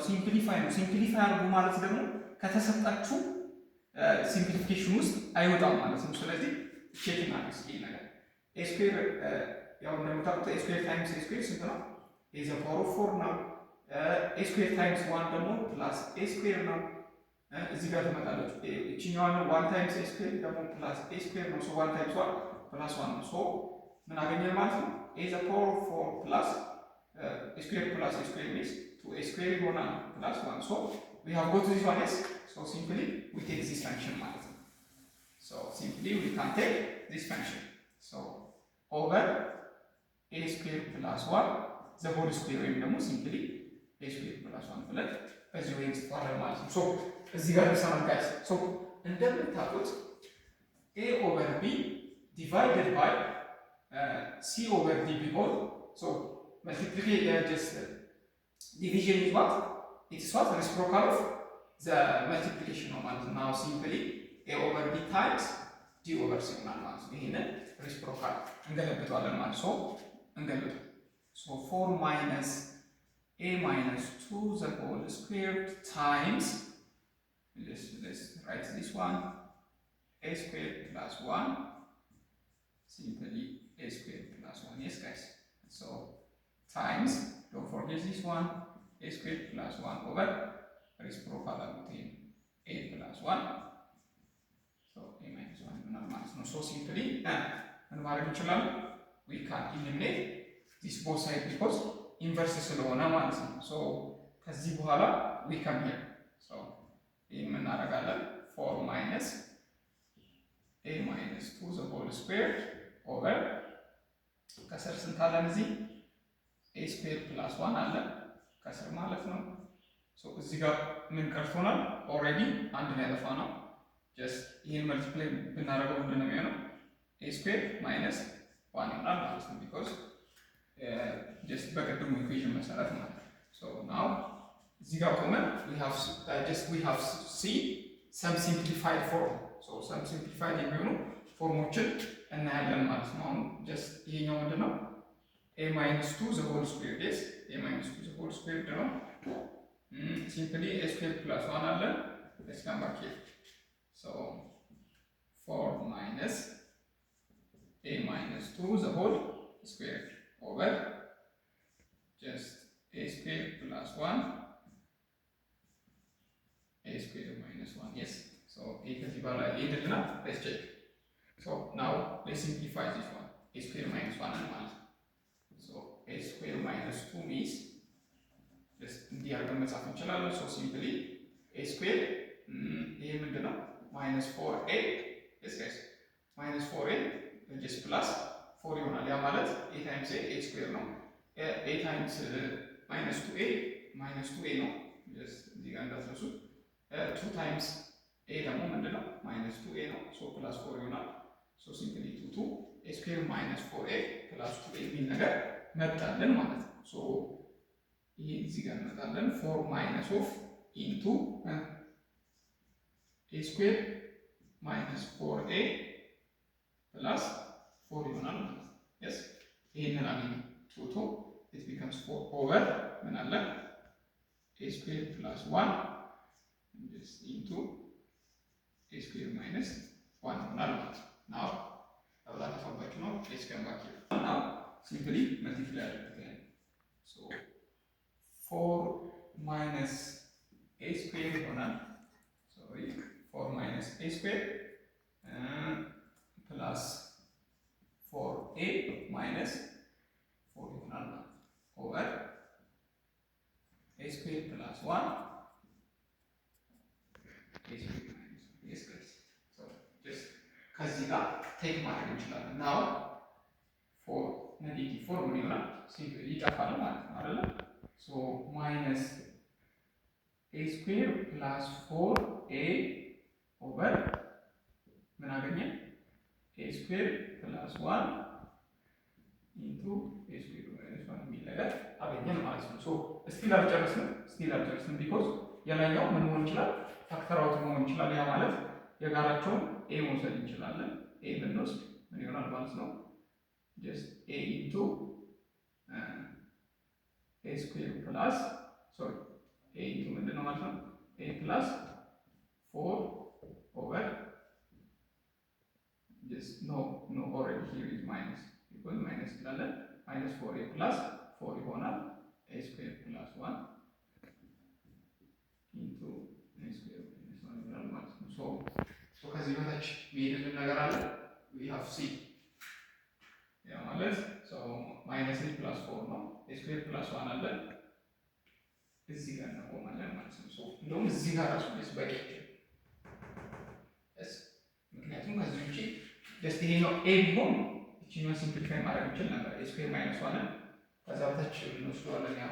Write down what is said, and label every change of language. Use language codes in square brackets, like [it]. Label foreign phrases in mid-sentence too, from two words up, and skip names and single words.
[am] ሲምፕሊፋይ ነው። ሲምፕሊፋይ አድርጉ ማለት ደግሞ ከተሰጣችሁ ሲምፕሊፊኬሽን ውስጥ አይወጣም ማለት ነው። ስለዚህ ቼክ እናድርግ ይሄ ነገር [en] a square [am] ያው እንደምታውቁት [en] a square times a square [am] ስንት ነው? [en] a the power of 4 [am] ነው። [en] a square times 1 [am] ደግሞ [en] plus a square [am] ነው። እዚህ ጋር ትመጣለች እቺኛዋ ነው [en] 1 times a square [am] ደግሞ [en] plus a square [am] ነው። [en] 1 times 1 plus 1 [am] ነው። ምን አገኘን ማለት ነው? [en] a the power of 4 plus a square plus a square means 2a square ይሆናል plus 1. We have got this one is simply we take this function [am] ማለት ነው። [en] simply we can take this function over a square square plus 1 the whole square [am] ወይም ደግሞ [en] simply a square plus 1 [am] ብለን በዚህ ወይ እንጽፋለን ማለት ነው። [en] ሶ [am] እዚህ ጋር ተሰማን [en] ጋይስ። ሶ እንደምታውቁት a over b divided by c over d ቢሆን ሶ multiplication just division is what? It is what? Reciprocal of the multiplication [am] ነው ማለት ነው። [en] now simply a over b times d over c [am] ይሆናል ማለት ነው። [en] ይሄንን reciprocal [am] እንገለብጠዋለን ማለት ነው። እንገለብጥ [en] so 4 minus a minus 2 the whole squared times let's write this one a squared plus 1 simply a squared plus 1 yes guys so times don't forget this one a squared plus 1 over reciprocal of a plus 1 so a minus 1 [am] ይሆናል ማለት ነው። [en] so simply [am] ምን ማድረግ እንችላለን [en] we can eliminate this both side because inverse [am] ስለሆነ ማለት ነው። [en] so [am] ከዚህ በኋላ [en] we come here so [am] ይሄ ምን እናደርጋለን [en] 4 minus a minus 2 the whole square over [am] ከስር ስንት አለን እዚህ [en] a square plus 1 [am] አለ ከስር ማለት ነው። ሶ እዚህ ጋር ምን ቀርቶናል ኦልሬዲ አንድ ነው ያጠፋነው ጀስት ይሄን መልቲፕላይ ብናደርገው ምንድን ነው የሚሆነው [en] a square minus 1 [am] ይሆናል ማለት ነው because just በቅድሙ ኢኩዌሽን መሰረት ማለት ነው። [en] so now [am] እዚህ ጋር ቆመን [en] we have see some simplified [am] form so some simplified የሚሆኑ ፎርሞችን እናያለን ማለት ነው። አሁን ጀስት ይሄኛው ምንድን ነው [en] a minus 2 the whole square yes a minus 2 the whole square [am] ነው [en] simply a square plus 1 [am] አለ [en] let's come back here so 4 minus a minus 2 the whole square over just a square plus 1 a square minus 1 yes so a [am] ከዚህ በኋላ ይሄድልና [en] let's check so now let's simplify this one a square minus 1 [am] ማለት ነው [en] so a square minus 2 means just [am] እንዲህ አድርገን መጻፍ እንችላለን [en] so simply a square [am] ይሄ ምንድን ነው [en] minus 4a yes guys minus 4a just plus 4 [am] ይሆናል ያ [en] ማለት a times a square ነው a times minus 2a ነው just [am] እዚህ ጋር እንዳትረሱ [en] 2 times a [am] ደግሞ ምንድን ነው [en] minus 2a ነው so plus 4 ይሆናል so simply 2 a square minus 4a plus 2a [am] የሚል ነገር መጣልን ማለት ነው [en] so [am] ይሄ እዚህ ጋር መጣልን [en] 4 minus of into a square minus 4a plus 4 [am] ይሆናል ማለት ነው [en] yes [am] ይሄንን አገኘ [en] 2 it becomes 4 over [am] ምን አለ [en] a square plus 1 just into a square minus 1 [am] ይሆናል ማለት ነው [en] now [am] አብራታ ፈባችሁ ነው [en] let's come back here now simply multiply again so 4 minus a square ይሆናል sorry 4 minus a square plus 4a minus 4 [am] ይሆናል ማለት [en] over a square plus 1 a square minus 1 yes guys so just [am] ከዚህ ጋር ቴክ ማድረግ እንችላለን [en] now 4 negative 4 ምን [am] ይሆናል ይጠፋል ማለት ነው አይደል [en] so minus a square plus 4a over [am] ምን አገኘን [en] a square plus 1 into a square minus 1 [am] የሚል ነገር አገኘን ማለት ነው so ስቲል አልጨረስንም because የላይኛው ምን መሆን ይችላል [en] factor out [am] መሆን ይችላል ያ ማለት የጋራቸውን a መውሰድ እንችላለን a ብንወስድ ምን ይሆናል ማለት ነው [en] just a into a square plus sorry a into [am] ምንድን ነው ማለት ነው [en] a plus 4 over just no already here is minus because minus ስላለን minus 4a plus 4 ይሆናል a square plus 1 into a square minus 1 [am] ይሆናል ማለት ነው [en] so [am] ከዚህ በታች የሚሄድልን ነገር አለ [en] we have c [am] ያ ማለት [en] so minus a plus 4 ነው a square plus 1 [am] አለ እዚህ ጋር እናቆማለን ማለት ነው [en] so [am] እንደውም እዚህ ጋር ራሱ በቂ ምክንያቱም ከዚህ ውጪ just ይሄ ነው a ቢሆን ይችኛው ሲምፕሊፋይ ማድረግ እንችል ነበር። [en] a square minus one [am] ከዛ በታች እንወስደዋለን። ያው